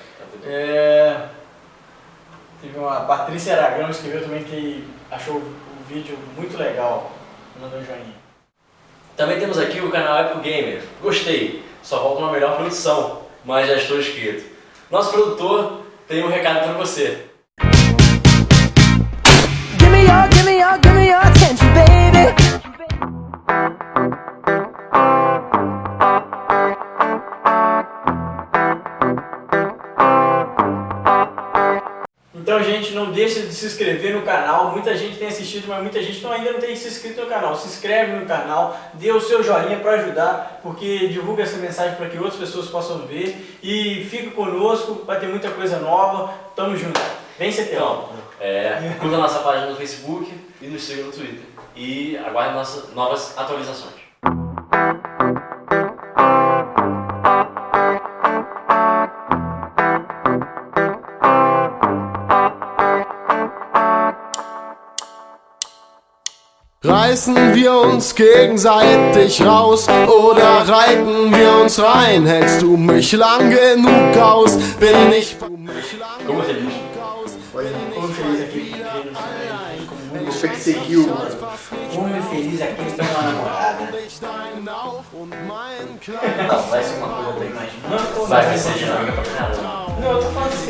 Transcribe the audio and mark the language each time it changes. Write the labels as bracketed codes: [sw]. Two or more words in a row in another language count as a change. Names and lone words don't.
[pt] Teve uma Patrícia Aragão que escreveu também que achou o vídeo muito legal. Mandou um joinha. Também temos aqui o canal Épico Gamer. Gostei, só falta uma melhor produção, mas já estou inscrito. Nosso produtor tem um recado para você. [en] Give me your attention, baby. [pt] Então, gente, não deixe de se inscrever no canal. Muita gente tem assistido, mas muita gente ainda não tem se inscrito no canal. Se inscreve no canal, dê o seu joinha para ajudar, porque divulga essa mensagem para que outras pessoas possam ver. E fique conosco, vai ter muita coisa nova. Tamo junto. Vem, Cetelão. Curta a nossa página no Facebook e nos siga no Twitter. E aguarde nossas novas atualizações. [de] Reißen wir uns gegenseitig raus oder reiten wir uns rein? Hältst du mich lang genug aus? Bin ich [pt] Como feliz? Como feliz aqui, como perseguiu. Como feliz aqui tem uma namorada. Não, vai ser uma coisa, eu tô imaginando. Vai ser dinâmica pra caramba. Não, eu tô falando sério.